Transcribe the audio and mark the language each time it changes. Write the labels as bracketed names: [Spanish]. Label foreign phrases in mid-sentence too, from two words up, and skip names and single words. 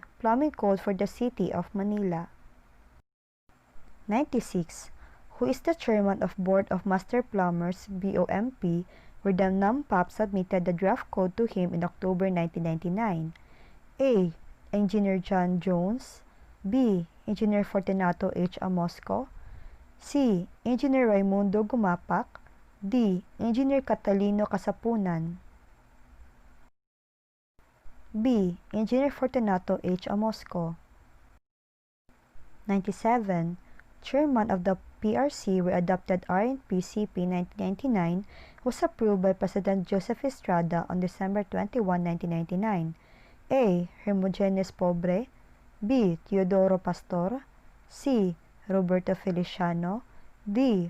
[English] Plumbing Code for the City of Manila. 96. Who is the chairman of Board of Master Plumbers, BOMP, where the NAMPAP submitted the draft code to him in October 1999? A. Engineer John Jones. B. Engineer Fortunato H. Amosco. C. Engineer Raimundo Gumapak. D. Engineer Catalino Kasapunan. B. Engineer Fortunato H. Amosco. 97. Chairman of the PRC where adopted RNPCP 1999 was approved by President Joseph Estrada on December 21, 1999. A. Hermogenes Pobre. B. Teodoro Pastor. C. Roberto Feliciano. D.